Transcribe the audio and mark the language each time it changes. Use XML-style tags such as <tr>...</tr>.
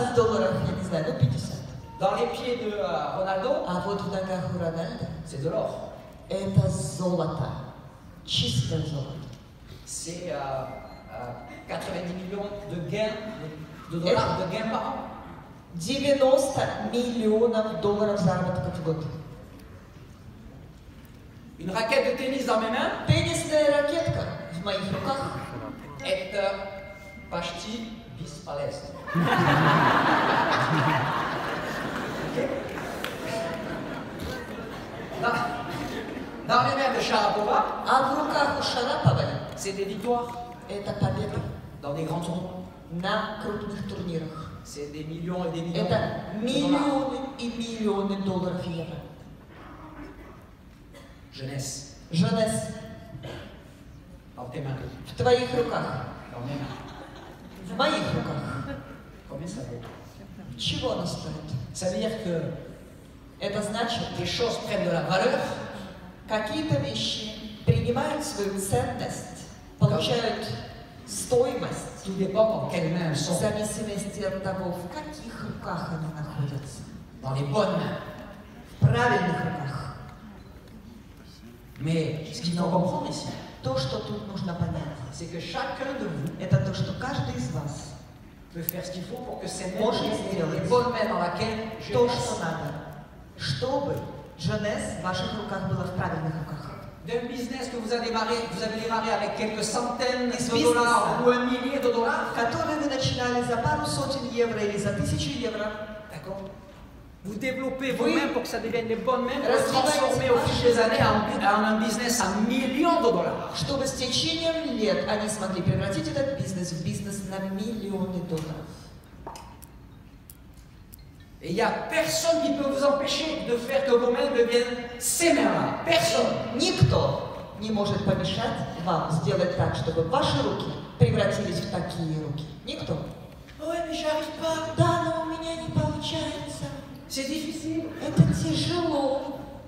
<ru>$20, я не знаю, 50.</ru> <fr>Dans les pieds de Ronaldo,</fr> <ru>А вот в ногах у Рональда</ru> <fr>c'est de l'or.</fr> <ru>это золото. Чистое золото.</ru> <fr>C'est 90 millions de gains, de dollars de gains par an.</fr> <ru>90 миллионов долларов заработка в год.</ru> <fr>Une raquette de tennis dans mes mains</fr> <ru>Теннисная ракетка в моих руках</ru> <fr>est</fr> <ru>почти бесполезна.</ru> <fr>Dans les mains de Sharapova,</fr> <ru>а в руках у Шараповой</ru> <fr>c'est des victoires</fr> <ru>это победа</ru> <fr>dans des grands tournois.</fr> <ru>на крупных турнирах.</ru> <fr>C'est des millions et des millions</fr> <ru>Это</ru> <fr>de dollars.</fr> <ru>миллионы и миллионы долларов и евро.</ru> <fr>Jeunesse,</fr> <ru>Жанес,</ru> <fr>dans tes mains,</fr> <ru>в твоих руках,</ru> <fr>dans mes mains.</fr> <ru>в моих руках.</ru> <fr>Combien ça vaut?</fr> <ru>Чего она стоит?</ru> <fr>Ça veut dire que</fr> <ru>Это значит,</ru> <fr>les choses prennent de la valeur</fr> <ru>какие-то вещи принимают свою ценность, получают стоимость</ru> <fr>tout dépend dans quelles mains elles</fr> <ru>в</ru> <fr>sont.</fr> <ru>зависимости от того, в каких руках они находятся.</ru> <fr>Dans les bonnes mains.</fr> <ru>В правильных руках.</ru> <fr>Mais ce qu'il faut comprendre ici,</fr> <ru>То, что тут нужно понять,</ru> <fr>c'est que chacun de vous</fr> <ru>это то, что каждый из вас</ru> <fr>peut faire ce qu'il faut pour que ces mains</fr> <ru>может</ru> <fr>deviennent</fr> <ru>сделать</ru> <fr>les bonnes mains dans laquelle je</fr> <ru>то,</ru> <fr>laisse.</fr> <ru>что надо, чтобы Jeunesse в ваших руках была в правильных руках.</ru> <fr>D'un business que vous avez démarré avec quelques centaines de</fr> <ru>business,</ru> <fr>dollars ou un millier de dollars,</fr> <ru>Которые вы начинали за пару сотен евро или за 1000 евро.</ru> <fr>d'accord? Vous développez Oui. vos mains pour que ça devienne les bonnes mains, pour le</fr> <ru>Развивайте</ru> <fr>transformer au fil des</fr> <ru>ваши</ru> <fr>années en un business à millions de dollars.</fr> <ru>Чтобы с течением лет они смогли превратить этот бизнес в бизнес на миллионы долларов.</ru> <fr>Et il n'y a personne qui peut vous empêcher de faire que vos mains deviennent ces mains-là. Personne.</fr> <ru>Никто не может помешать вам сделать так, чтобы ваши руки превратились в такие руки. Никто.</ru> <fr>Ouais, mais j'y arrive pas.</fr> <ru>Да, но у меня не получается.</ru> <fr>C'est difficile.</fr> <ru>Это тяжело.</ru>